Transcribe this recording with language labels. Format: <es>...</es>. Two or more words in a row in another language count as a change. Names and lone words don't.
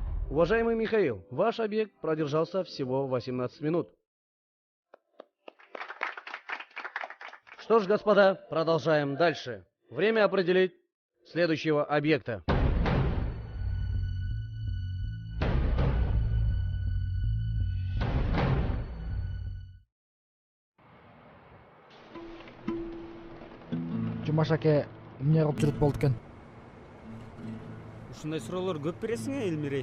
<ru>Уважаемый Михаил, ваш объект продержался всего 18 минут. Что ж, господа, продолжаем дальше. Время определить следующего объекта.</ru> <ky>Жумаш аке эмне кылып жүрүп болду экен? Ушундай суроолор көп бересиң Элмирей.</ky>